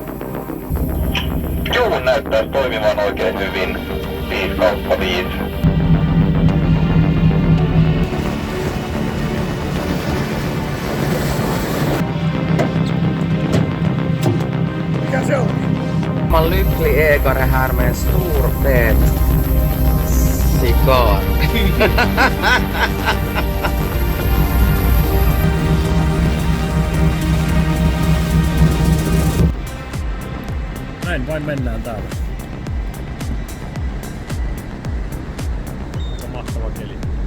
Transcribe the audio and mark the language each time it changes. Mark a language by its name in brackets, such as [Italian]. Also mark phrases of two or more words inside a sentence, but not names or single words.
[Finnish] Joulun näyttäisi toimivan oikein hyvin. 5/5. Mikä se on? [Swedish] Man lycklig ägare här med en stor fet cigarr. [Finnish] Näin vain mennään täällä. On mahtava keli.